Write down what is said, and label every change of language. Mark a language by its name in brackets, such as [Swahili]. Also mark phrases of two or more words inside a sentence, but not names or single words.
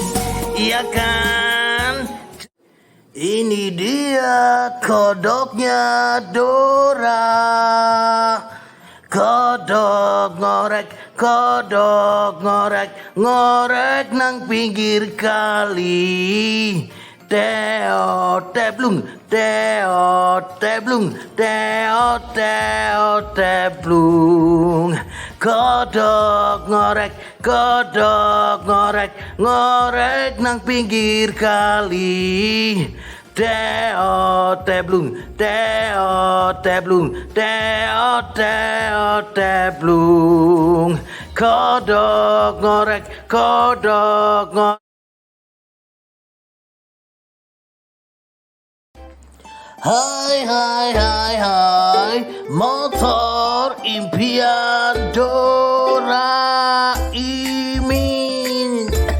[Indonesian] Iya kan? Ini dia kodoknya Dora. [Javanese] Kodok ngorek kodok ngorek nang pinggir kali. Teo teblung, teo teblung, teo teblung. Kodok ngorek nang pinggir kali. Teo teblung, teo teblung, teo teblung. Kodok ngorek. [Indonesian] Hai, motor impian Doraemon.